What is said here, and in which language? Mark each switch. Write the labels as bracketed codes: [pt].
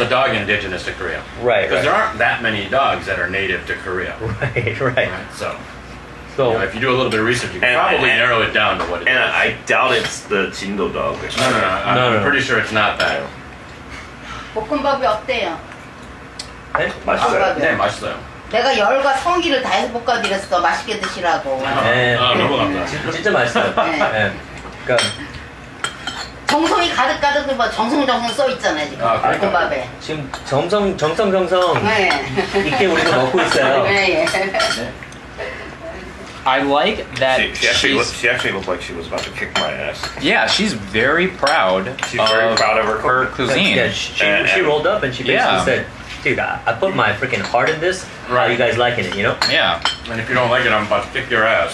[en] it's a dog indigenous to Korea. Right. Because there Right. aren't that many dogs that are native to Korea. Right. Right? So, So if you do a little bit of research, you can And- probably and- narrow it down to what it is. And I doubt it's the Jindo dog. No, No. I'm pretty sure it's not that. [ko] 볶음밥이 어때요? 네? 맛있어요. 네, 맛있어요. 내가 열과 성기를 다해서 볶아드렸어. 맛있게 드시라고. 네. 너무 감사합니다. 진짜 맛있어요. 네. 네. 그러니까 정성이 가득 뭐 정성정성 써 있잖아요 지금 아, 그러니까. 볶음밥에. 지금 정성 네. 있게 우리가 먹고 있어요. 네, 예. [en] I like that She actually looked like she was about to kick my ass. yeah, she's very proud. She's very proud of her her cooking. Yeah, she rolled up and she basically Yeah. said, "Dude, I put my freaking heart in this. How Right. you guys liking it? Yeah. And if you don't like it, I'm about to kick your ass.